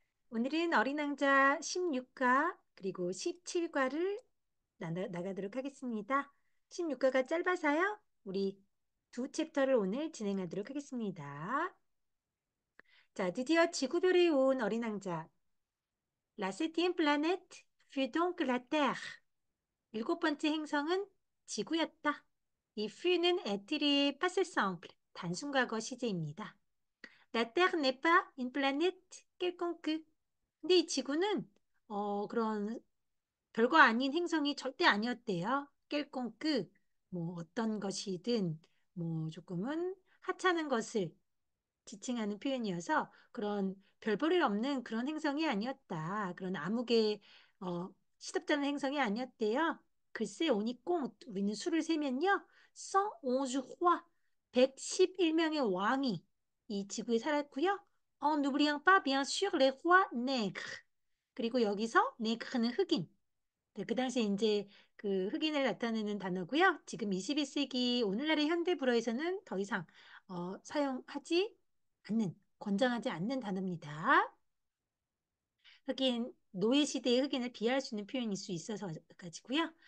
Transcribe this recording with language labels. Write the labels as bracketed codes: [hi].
[ko] 오늘은 어린 왕자 16과 그리고 17과를 나가도록 하겠습니다. 16과가 짧아서요. 우리 두 챕터를 오늘 진행하도록 하겠습니다. 자, 드디어 지구별에 온 어린 왕자. [fr] La septième planète fut donc la Terre. [ko] 일곱 번째 행성은 지구였다. 이 fu는 être passé simple, 단순과거 시제입니다. [fr] La Terre n'est pas une planète quelconque. [ko] 근데 이 지구는 그런 별거 아닌 행성이 절대 아니었대요. quelconque 뭐 어떤 것이든 뭐 조금은 하찮은 것을 지칭하는 표현이어서 그런 별 볼 일 없는 그런 행성이 아니었다. 그런 아무개 시답잖은 행성이 아니었대요. 글쎄 오니까 우리는 수를 세면요. 111 roi, 111명의 왕이 이 지구에 살았고요. [fr] En n'oubliant pas bien sûr les rois nègres. [ko] 그리고 여기서 nègre는 흑인. 네, 그 당시에 이제 그 흑인을 나타내는 단어고요. 지금 21세기 오늘날의 현대 불어에서는 더 이상 사용하지 않는, 권장하지 않는 단어입니다. 흑인, 노예 시대의 흑인을 비하할 수 있는 표현일 수 있어서 가지고요.